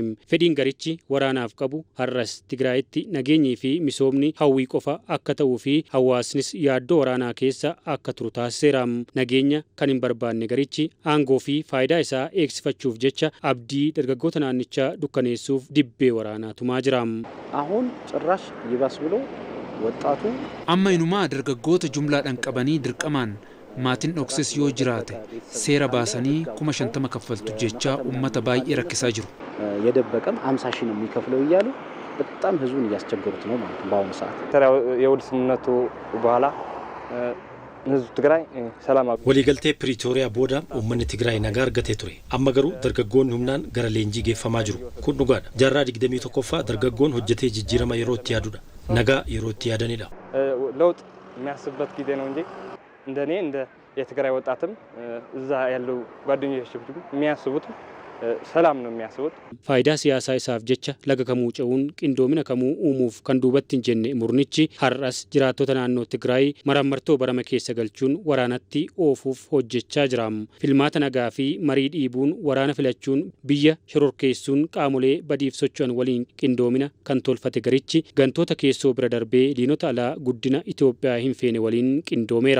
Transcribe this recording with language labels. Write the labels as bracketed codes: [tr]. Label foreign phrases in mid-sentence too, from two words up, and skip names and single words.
[om] Fedhiin garichi waraanaaf qabu har'as Tigraayitti nageenyii fi misoomni hawwii qofa akka ta'uu fi hawaasnis yaaddoo waraanaa keessa akka turu taasiseera. Nageenya kan hin barbaanne garichi aangoo fi faayidaa isaa eegsifachuuf jecha abdii dargaggoota naannichaa dukkaneessuuf dibbee waraanaa tumaa jira. [am] አሁን ጭራሽ ይባስ ብሎ ወጣቱ [om] amma inumaa dargaggoota jumlaadhaan qabanii dirqamaan maatiin dhokses yoo jiraate seera baasanii 50,000 kaffaltu jecha ummata baay'ee rakkisaa jiru. [am] የደበቀም 50,000 ነው የሚከፍለው እያሉ በጣም ህዝቡን እያስቸገሩት ነው ማለት ነው። በአሁኑ ሰዓት የውል ስምምነቱ በኋላ ህዝብ ትግራይ ሰላም [om] waliigaltee Piriitooriyaa booda uummanni Tigraay nagaa argatee ture. Amma garuu dargaggoonni humnaan gara leenjii geeffamaa jiru. Kun dhugaadha. Jaarraa 21ffaa dargaggoon hojjetee jijjiirama yeroo itti yaadudha. nagaa yeroo itti yaadanidha. [am] ለውጥ የሚያስብበት ጊዜ ነው እንጂ እንደኔ እንደ የትግራይ ወጣትም እዛ ያለው ጓደኞች የሚያስቡት ሰላም ነው የሚያስቡት። [om] faayidaa isaa isaaf jecha laga kamuu ce'uun qindoomina kamuu uumuuf kan duubatti hin jenne murnichi har'as jiraattota naannoo Tigraay marammartoo barama keessa galchuun waraanatti oofuuf hojjechaa jira. Filmaata nagaa fi marii dhiibuun waraana filachuun biyya shororkeessuun qaamolee badiif socho'an waliin qindoomina kan tolfate garichi gantoota keessoo bira darbee diinota alaa guddina Itoophiyaa hin feene waliin qindoomeera.